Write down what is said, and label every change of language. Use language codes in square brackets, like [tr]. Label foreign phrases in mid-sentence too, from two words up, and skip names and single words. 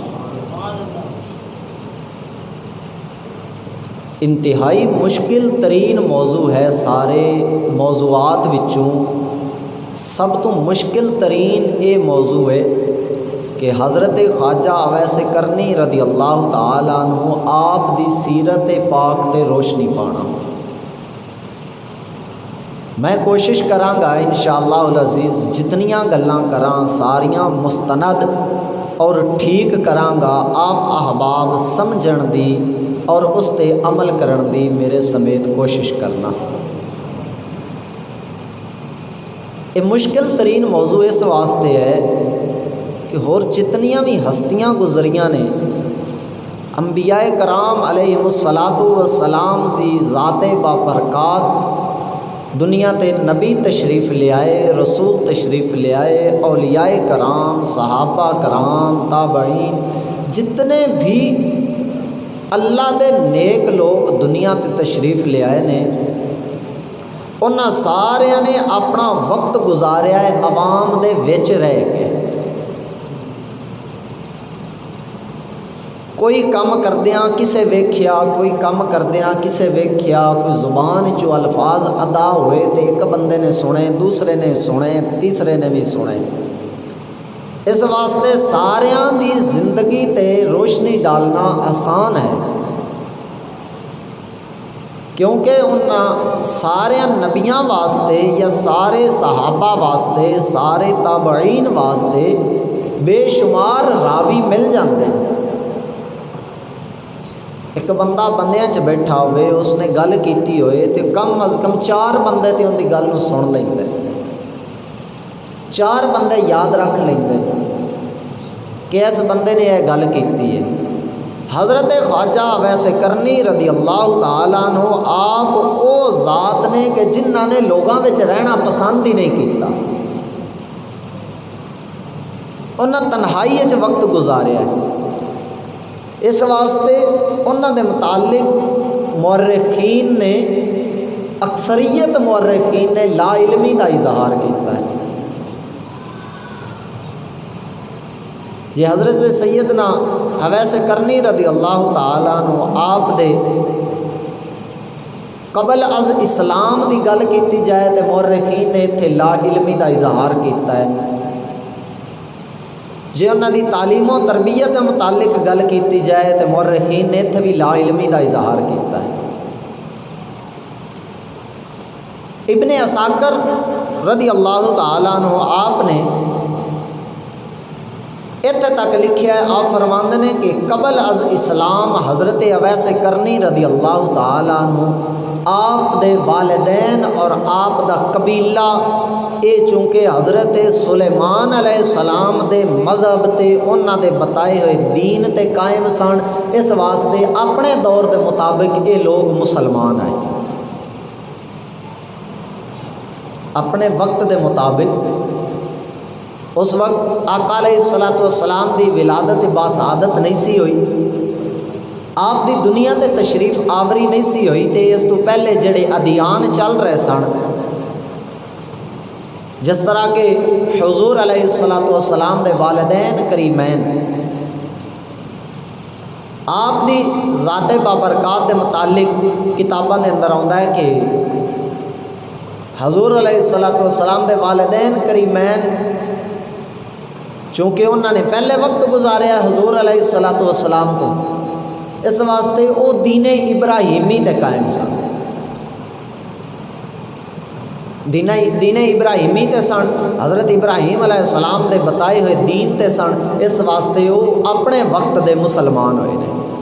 [pa] انتہائی مشکل ترین موضوع ہے سارے موضوعات وچوں سب تو مشکل ترین یہ موضوع ہے کہ حضرت خواجہ اویس کرنی [ar] رضی اللہ تعالیٰ عنہ [pa] آپ دی سیرت پاک تے روشنی پانا میں کوشش کراں گا [ar] انشاءاللہ العزیز [pa] جتنیاں گلاں کراں ساریاں مستند اور ٹھیک کراں گا آپ احباب سمجھن دی اور اس تے عمل کرن دی میرے سمیت کوشش کرنا یہ مشکل ترین موضوع اس واسطے ہے کہ اور جتنیاں بھی ہستیاں گزریاں نے انبیاء کرام [ar] علیہم الصلاۃ والسلام [pa] دی ذات بابرکات دنیا تے نبی تشریف لے آئے رسول تشریف لے آئے اولیاء کرام صحابہ کرام تابعین جتنے بھی اللہ دے نیک لوگ دنیا تے تشریف لے آئے نے انہاں ساریاں نے اپنا وقت گزاریا ہے عوام دے وچ رہ کے کوئی کم کردیاں کسے ویکھیا کوئی کم کردیاں کسے ویکھیا کوئی زبان چو الفاظ ادا ہوئے تے ایک بندے نے سنے دوسرے نے سنے تیسرے نے بھی سنے اس واسطے ساریاں دی زندگی تے روشنی ڈالنا آسان ہے کیونکہ انہاں سارے نبیاں واسطے یا سارے صحابہ واسطے سارے تابعین واسطے بے شمار راوی مل جاندے ہیں ایک بندہ بندیاں چ بیٹھا ہوئے اس نے گل کیتی ہوئے تے کم از کم 4 بندے تے ان دی گل نو سن لیندے 4 بندے یاد رکھ لیندے کہ اس بندے نے یہ گل کیتی ہے حضرت خواجہ اویس کرنی [ar] رضی اللہ تعالیٰ عنہ [pa] آپ او ذات نے کہ جنہاں نے لوگاں وچ رہنا پسند ہی نہیں کیتا انہاں تنہائی وچ وقت گزاریا ہے اس واسطے انہاں دے متعلق مورخین نے اکثریت مورخین نے لا علمی دا اظہار کیتا ہے جی حضرت سیدنا اویس کرنی [ar] رضی اللہ تعالیٰ عنہ [pa] آپ دے قبل از اسلام دی گل کیتی جائے تو مورخین نے اتنے لا علمی دا اظہار کیتا ہے. جے انہاں دی تعلیم و تربیت دے متعلق گل کیتی جائے تو مورخین نے اتنے بھی لا علمی دا اظہار کیتا ہے. ابن عساکر [ar] رضی اللہ تعالیٰ عنہ [pa] آپ نے اتنے تک لکھیا ہے، آپ فرماندے نے کہ قبل از اسلام حضرت اویس کرنی [ar] رضی اللہ تعالیٰ عنہ [pa] آپ دے والدین اور آپ دا قبیلہ اے چونکہ حضرت سلیمان [ar] علیہ السلام [pa] دے مذہب تے انہاں دے بتائے ہوئے دین تے قائم سن، اس واسطے اپنے دور دے مطابق اے لوگ مسلمان ہیں. اپنے وقت دے مطابق اس وقت آقا [ar] علیہ السلام [pa] دی ولادت باسعادت نہیں سی ہوئی، آپ دی دنیا تے تشریف آوری نہیں سی ہوئی، تے اس تو پہلے جڑے ادیان چل رہے سن، جس طرح کہ حضور [ar] علیہ السلام [pa] دے والدین کریمین آپ دی ذات بابرکات دے متعلق کتاباں دے اندر آندا ہے کہ حضور [ar] علیہ السلام [pa] دے والدین کریمین چونکہ انہوں نے پہلے وقت گزاریا حضور [ar] علیہ السلام [pa] تو، اس واسطے وہ دین ابراہیمی تے قائم سن، دین ابراہیمی تے سن، حضرت ابراہیم [ar] علیہ السلام [pa] دے بتائے ہوئے دین تے سن، اس واسطے وہ اپنے وقت دے مسلمان ہوئے نے.